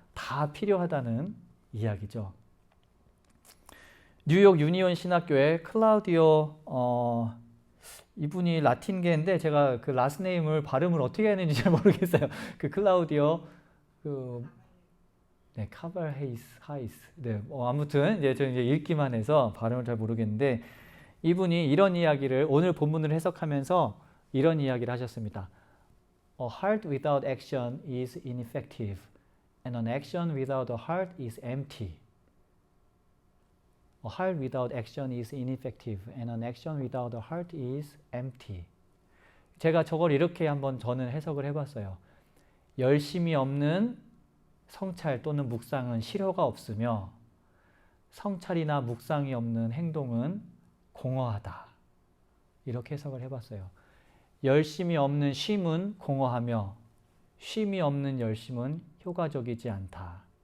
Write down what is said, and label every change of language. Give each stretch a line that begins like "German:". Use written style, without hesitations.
Korean: 다 필요하다는 이야기죠. 뉴욕 유니온 신학교의 클라우디오 이분이 라틴계인데 제가 그 라스트 네임을 발음을 어떻게 하는지 잘 모르겠어요. 그 클라우디오 카발하이스. 네, 아무튼 이제 저는 이제 읽기만 해서 발음을 잘 모르겠는데 이분이 이런 이야기를 오늘 본문을 해석하면서 이런 이야기를 하셨습니다.
English: A heart without action is ineffective, and an action without a heart is empty. A heart without action is ineffective, and an action without a heart is empty.
Korean: 제가 저걸 이렇게 한번 저는 해석을 해봤어요. 열심이 없는 성찰 또는 묵상은 실효가 없으며 성찰이나 묵상이 없는 행동은 공허하다. 이렇게 해석을 해봤어요. 열심이 없는 쉼은 공허하며 쉼이 없는 열심은 효과적이지 않다.